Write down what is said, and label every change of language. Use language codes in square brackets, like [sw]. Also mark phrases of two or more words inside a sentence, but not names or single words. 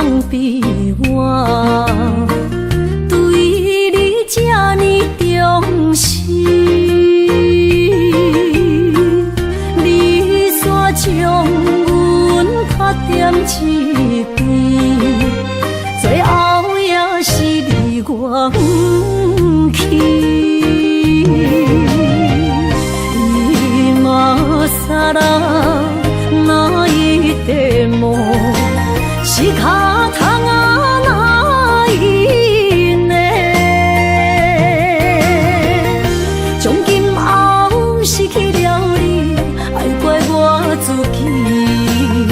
[nan] 比我对你这呢重视，你煞将阮缺点一边，最后也是离我不去。 [ja] 今さら泣いても仕方がないね。 [nan] 从今后失去了你，爱怪我自己。